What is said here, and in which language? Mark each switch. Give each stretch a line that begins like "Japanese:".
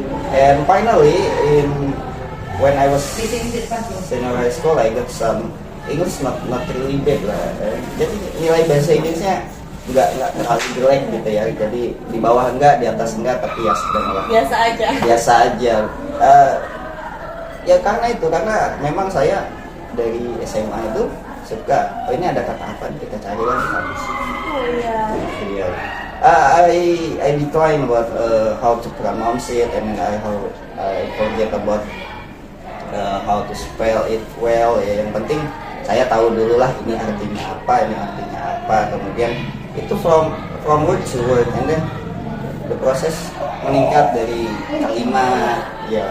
English: And finally, when I was senior high school, I got some English not really bad lah.
Indonesian: Jadi nilai bahasa Inggrisnya nggak terlalu jelek gitu ya. Jadi di bawah enggak, di atas enggak, tapi ya sedang lah. Biasa aja. Ya karena memang saya dari SMA itu suka, oh ini ada kata apa, kita cari kan habis. Oh iya.
English: Yeah. I decline about how to pronounce it, and I forget about how to spell it well.
Indonesian: Ya, yang penting saya tahu dulu lah ini artinya apa, kemudian itu
English: from word to word, and then the
Indonesian: proses meningkat dari kalimat, ya.